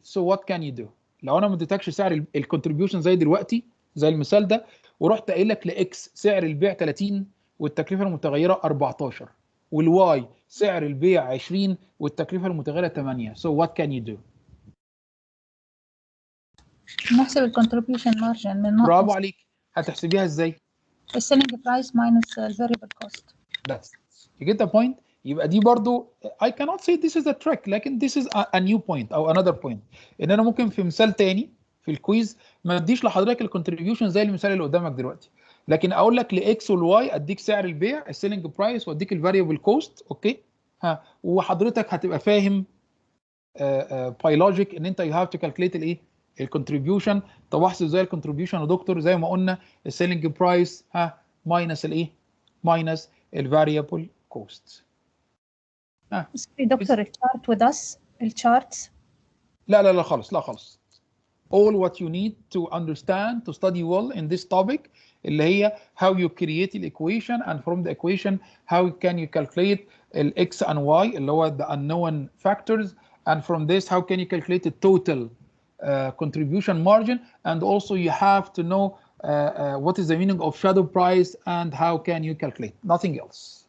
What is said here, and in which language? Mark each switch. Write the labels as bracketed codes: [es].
[en] So what can you do؟ [ar] لو انا ما اديتكش سعر الكونتريبيوشن زي دلوقتي زي المثال ده ورحت قايل لك لاكس سعر البيع 30 والتكلفه المتغيره 14 والواي سعر البيع 20 والتكلفه المتغيره 8. [en] So what can you do؟ [ar] نحسب الكونتريبيوشن مارجن من برافو عليك. هتحسبيها ازاي؟ السيلينج برايس ماينس الفاريبل كوست. [en] That's you get the point. [ar] يبقى دي برضو [en] I cannot say this is a trick [ar] لكن [en] this is a new point [ar] او [en] another point. [ar] ان انا ممكن في مثال تاني في الكويز ما اديش لحضرتك الكونتريبيوشن زي المثال اللي قدامك دلوقتي، لكن اقول لك لاكس والواي اديك سعر البيع السيلينج برايس واديك الفاريبل كوست. اوكي وحضرتك هتبقى فاهم باي لوجيك ان انت [en] you have to calculate [ar] الايه الكونتريبيوشن. طب احسب ازاي الكونتريبيوشن يا دكتور؟ زي ما قلنا السيلينج برايس ماينس الايه ماينس الفاريبل كوست. دكتور الشارت [en] with us [ar] الشارتس لا خالص. [en] All what you need to understand to study well in this topic [ar] اللي هي [en] how you create the equation and from the equation how can you calculate ال x and y [ar] اللي هو [en] the unknown factors and from this how can you calculate the total contribution margin and also you have to know what is the meaning of shadow price and how can you calculate, nothing else.